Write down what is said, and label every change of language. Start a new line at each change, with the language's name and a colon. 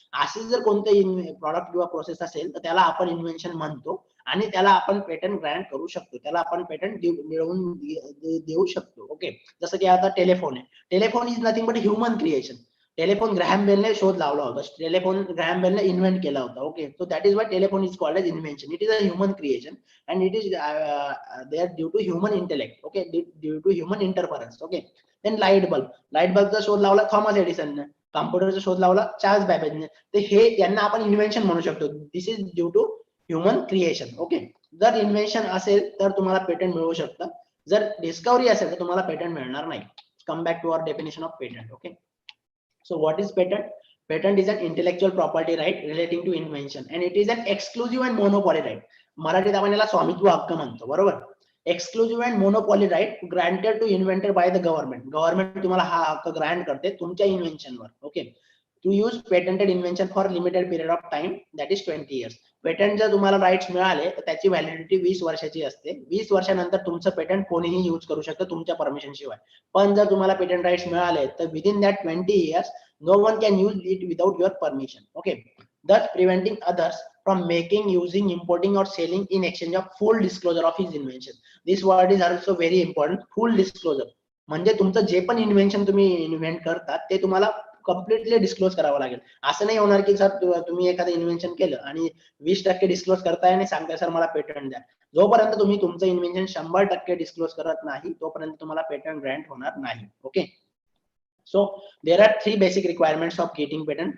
Marathi: असे जर कोणतं प्रॉडक्ट किंवा प्रोसेस असेल तर त्याला आपण इन्व्हेन्शन म्हणतो, आणि त्याला आपण पेटंट ग्रँट करू शकतो, त्याला आपण पेटंट मिळवून देऊ शकतो. ओके, जसं की आता टेलिफोन आहे.
English: Telephone is nothing but human creation.
Marathi: Telephone Graham बेलने शोध लावला होता, टेलिफोन ग्रॅहम बेलने इन्व्हेंट केला होता.
English: Okay, so that is why telephone is called as invention. It is a human creation and it is there due to human intellect. Okay, due to human interference.
Marathi: Okay, then light bulbचा शोध लावला Thomas एडिसनने, कॉम्प्युटरचा शोध लावला Charles बॅबेजने. तर हे यांना आपण invention म्हणू शकतो.
English: This is due to human creation.
Marathi: Okay, जर इन्व्हेन्शन असेल तर तुम्हाला पेटंट मिळू शकतं, जर डिस्कव्हरी असेल तर तुम्हाला पेटंट मिळणार नाही.
English: Come back to our definition of patent. Okay, so what is patent? Patent is an intellectual property right relating to invention and it is an exclusive and monopoly right.
Marathi: मराठीत आपण याला स्वामित्व हक्क म्हणतो, बरोबर?
English: Exclusive and monopoly right granted to invented by the government.
Marathi: Government तुम्हाला हा हक्क ग्रँट करते तुमच्या इन्व्हेन्शनवर.
English: Okay, to use patented invention for limited period of time, that is 20 years.
Marathi: Patent जर तुम्हाला राईट्स मिळाले तर त्याची व्हॅलिडिटी 20 वर्षाची असते. 20 वर्षानंतर तुमचं पेटंट कोणीही यूज करू शकतं तुमच्या परमिशन शिवाय. पण जर तुम्हाला पेटंट राईट्स मिळाले तर
English: Within that 20 years no one can use it without your permission. Okay, thus preventing others from making, using, importing or selling in exchange of full disclosure of his invention. This word is also very important, full disclosure.
Marathi: म्हणजे तुमचं जे पण invention तुम्ही invent करतात ते तुम्हाला completely disclose करावं लागेल. असं नाही होणार की सर तुम्ही एखादं इन्व्हेन्शन केलं आणि 20% डिस्क्लोज करताय आणि सांगताय सर मला पेटंट द्या. जोपर्यंत तुम्ही तुमचं इन्व्हेन्शन 100% डिस्क्लोज करत नाही तोपर्यंत तुम्हाला पेटंट ग्रँट होणार नाही.
English: Okay. So there are 3 basic requirements of getting patent.